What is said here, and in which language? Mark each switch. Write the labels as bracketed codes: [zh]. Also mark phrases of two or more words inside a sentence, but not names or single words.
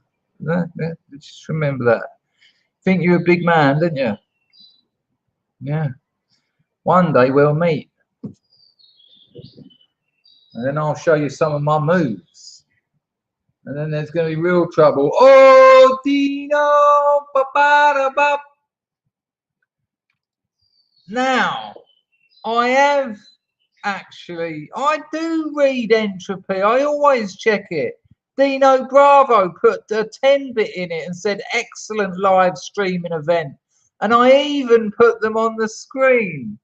[en] Just remember that. Think you're a big man, didn't you? Yeah. One day we'll meet. And then I'll show you some of my moves. And then there's going to be real trouble. Oh, Dino! Ba-ba-da-ba. Now, I do read entropy. I always check it. Dino Bravo put a 10-bit in it and said, excellent live streaming event. And I even put them on the screen.